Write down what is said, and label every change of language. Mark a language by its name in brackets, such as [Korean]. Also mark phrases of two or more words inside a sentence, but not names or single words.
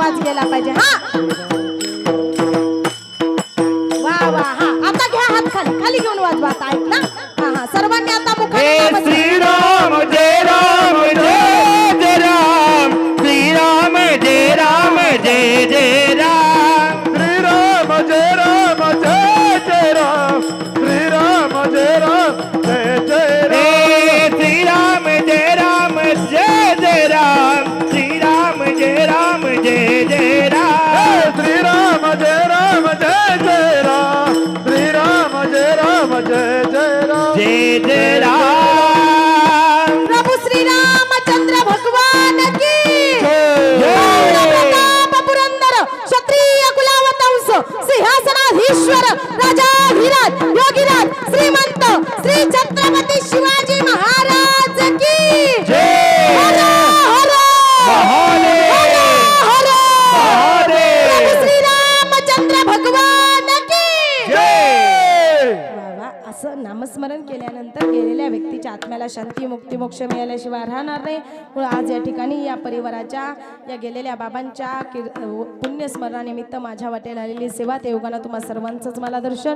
[Marathi] झालेला पाहिजे. हा वा वा. हा आता घ्या हात खाली खाली घेऊन वाजवा. आता ऐक ना. हा हा सर्वांनी आता मुखाने हे नाम स्मरण. श्रीराम जय राम जय जय राम श्रीराम जय राम जय जय राम श्रीराम जय राम जय जय राम श्रीराम जय राम जय जय राम हे श्रीराम जय राम जय जय राम श्रीराम जय राम जय जय राम श्रीराम जय राम जय जय राम श्रीराम जय राम जय जय राम जय जय राम [Hindi] प्रभू श्री रामचंद्र भगवान की जय. प्रताप पुरंदर क्षत्रिय कुलावतंस सिंहासनाधीश्वर राजाधिराज योगीराज श्रीमंत श्री छत्रपती शिवाजी महाराज की जय. हर हर महादेव. हर हर महादेव. प्रभू श्री रामचंद्र भगवान की जय. [Marathi] वा वा. असं नामस्मरण केल्यानंतर गेलेल्या व्यक्तीच्या आत्म्याला शांती मुक्ती मोक्ष मिळाल्याशिवाय राहणार नाही. म्हणून आज या ठिकाणी या परिवाराच्या या गेलेल्या बाबांच्या पुण्यस्मरणानिमित्त माझ्या वाटेल आलेली सेवा ते योगानं तुम्हा सर्वांचंच मला दर्शन.